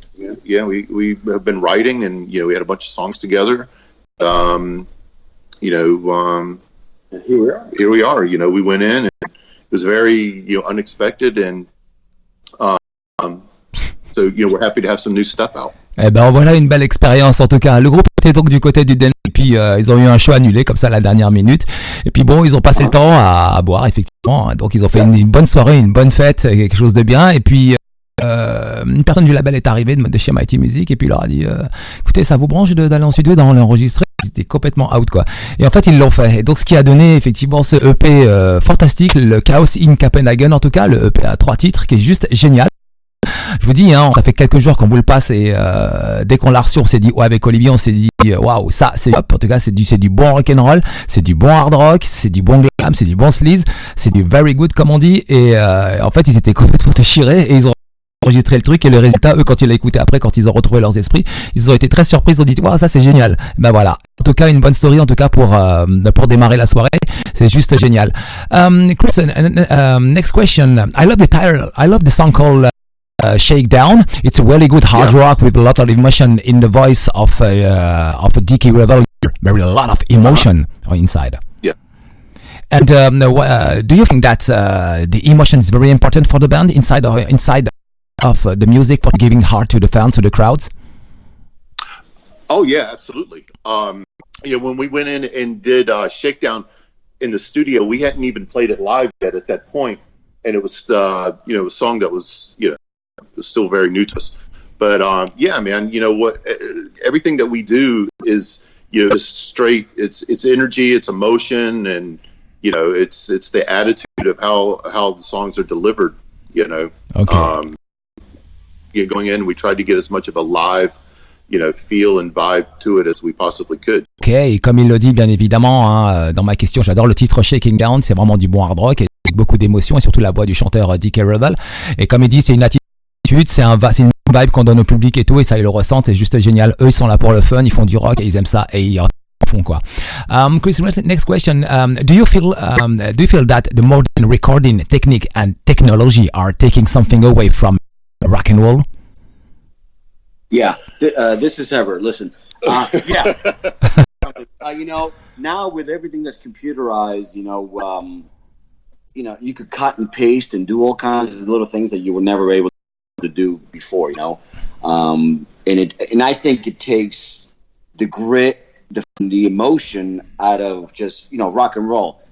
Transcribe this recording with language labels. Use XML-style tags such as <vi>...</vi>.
<en>We have been writing, and we had a bunch of songs together. Here we are. We went in, and it was very unexpected, and so we're happy to have some new stuff out.</en> <fr>Eh ben voilà une belle expérience en tout cas. Le groupe était donc du côté du Danemark, et puis ils ont eu un show annulé comme ça à la dernière minute. Et puis bon, ils ont passé le temps à boire effectivement. Donc ils ont fait une bonne soirée, une bonne fête, quelque chose de bien. Et puis une personne du label est arrivée de chez Mighty Music et puis il leur a dit écoutez, ça vous branche d'aller en studio, d'enregistrer? C'était complètement out quoi. Et en fait ils l'ont fait. Et donc ce qui a donné effectivement ce EP fantastique, le Chaos in Copenhagen en tout cas, le EP à 3 titres qui est juste génial. Je vous dis, ça fait quelques jours qu'on vous le passe et dès qu'on l'a reçu, on s'est dit, avec Olivier, on s'est dit, waouh, ça c'est hop. En tout cas, c'est du bon rock'n'roll, c'est du bon hard rock, c'est du bon glam, c'est du bon sleaze, c'est du</fr> <en>very good</en> <fr>comme on dit. Et en fait, ils étaient complètement déchirés et ils ont enregistré le truc et le résultat, eux, quand ils l'ont écouté après, quand ils ont retrouvé leurs esprits, ils ont été très surpris, ils ont dit, waouh, ça c'est génial. Ben voilà. En tout cas, une bonne story, en tout cas pour démarrer la soirée, c'est juste génial.</fr> <en>Chris, next question. I love the title. I love the song called Shakedown. It's a really good hard rock with a lot of emotion in the voice of a Dickie Rebel. Very a lot of emotion inside. Yeah. And do you think that the emotion is very important for the band inside of the music, for giving heart to the fans, to the crowds? Oh yeah, absolutely. When we went in and did Shakedown in the studio, we hadn't even played it live yet at that point, and it was a song that was was still very new to us. But man, everything that we do is just straight. It's energy, it's emotion, and it's the attitude of how the songs are delivered. Okay. Going in, we tried to get as much of a live feel and vibe to it as we possibly could.</en> <fr>Ok, comme il le dit bien évidemment dans ma question, j'adore le titre Shaking Down, c'est vraiment du bon hard rock avec beaucoup d'émotion et surtout la voix du chanteur Dickie Rebel. Et comme il dit, c'est une attitude, c'est une vibe qu'on donne au public et tout, et ça ils le ressentent, c'est juste génial. Eux ils sont là pour le fun, ils font du rock et ils aiment ça et ils font quoi.</fr> <en>Chris, next question. Do you feel that the modern recording technique and technology are taking something away from rock and roll? Yeah, this is Herbert. Listen, yeah. Now with everything that's computerized, you could cut and paste and do all kinds of little things that you were never able to do before, and I think it takes the grit, the emotion out of just, rock and roll.</en>